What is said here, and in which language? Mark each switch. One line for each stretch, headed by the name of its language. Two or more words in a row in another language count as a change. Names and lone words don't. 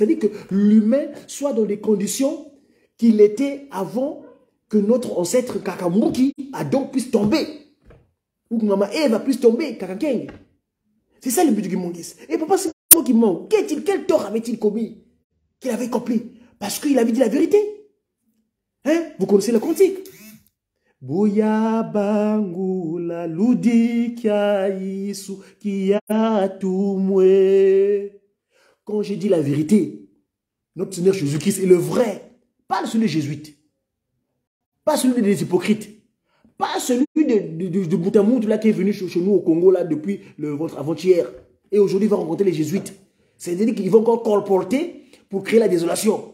French: C'est-à-dire que l'humain soit dans les conditions qu'il était avant que notre ancêtre Kakamuki, Adam, puisse tomber. Ou que Maman Eva puisse tomber, Kakakeng. C'est ça le but du kimbanguisme. Et papa, c'est moi qui ment. Quel tort avait-il commis qu'il avait accompli? Parce qu'il avait dit la vérité. Hein? Vous connaissez le cantique.
Kongo: Bouya bangula ludi kia isu kia tumwe.
French: Quand j'ai dit la vérité, notre Seigneur Jésus-Christ est le vrai. Pas celui des jésuites. Pas celui des hypocrites. Pas celui de Boutamout là qui est venu chez nous au Congo là depuis avant-hier. Et aujourd'hui il va rencontrer les jésuites. C'est-à-dire qu'ils vont encore colporter pour créer la désolation.